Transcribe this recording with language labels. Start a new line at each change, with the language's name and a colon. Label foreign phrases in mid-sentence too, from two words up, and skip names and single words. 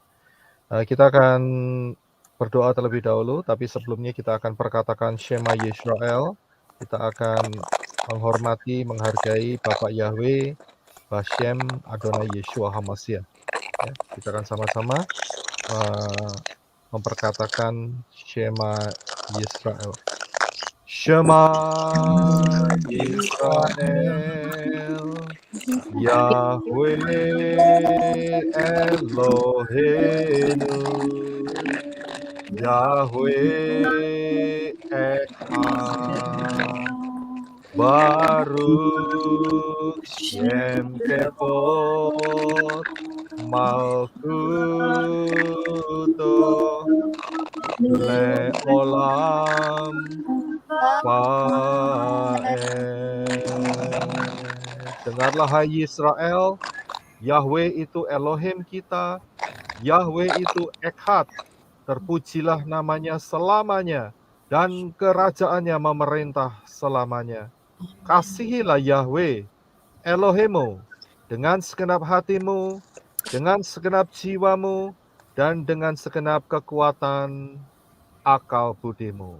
Indonesian: Kita akan berdoa terlebih dahulu, tapi sebelumnya kita akan perkatakan
Hebrew: שמע ישראל.
Indonesian: Kita akan menghormati, menghargai Bapak Yahweh,
Hebrew: בשם אדוני ישוע המשיח.
Indonesian: Ya, kita akan sama-sama memperkatakan
Hebrew: שמע ישראל. שמע ישראל, יהוה אלוהינו, יהוה אחד, ברוך שם כבוד מלכותו לעולם ועד.
Indonesian: Dengarlah hai Israel, Yahweh itu Elohim kita, Yahweh itu Echad, terpujilah namanya selamanya, dan kerajaannya memerintah selamanya. Kasihilah Yahweh, Elohimmu, dengan segenap hatimu, dengan segenap jiwamu, dan dengan segenap kekuatan akal budimu.